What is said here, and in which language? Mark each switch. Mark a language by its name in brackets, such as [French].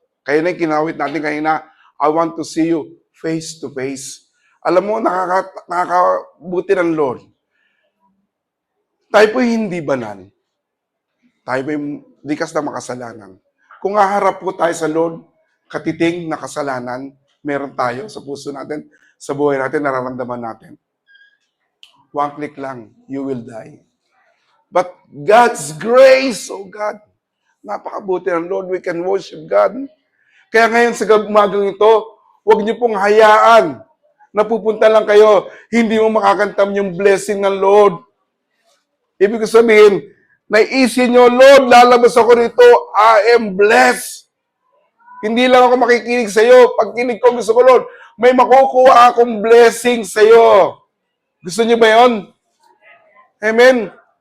[Filipino] Kaya na yung kinawit natin kanina, [English] I want to see you face to face. [Filipino] Alam mo, nakakabuti ng Lord. Tayo po hindi banal. Tayo po likas na makasalanan. Kung haharap po tayo sa Lord, katiting na kasalanan, meron tayo sa puso natin, sa buhay natin, nararamdaman natin. [English] One click lang, you will die. But God's grace, oh God, [Filipino] napakabuti ng Lord, [English] we can worship God. [Filipino] Kaya ngayon sa umagang ito, huwag niyo pong hayaan na pupunta lang kayo, hindi mo makakantam yung blessing ng Lord. Ibig sabihin, naiisip niyo, Lord, lalabas ako rito, [English] I am blessed. [Filipino] Hindi lang ako makikinig sa iyo. Pag kinig ko, gusto ko, Lord, may makukuha akong blessing sa iyo. Gusto niyo ba yun? Amen?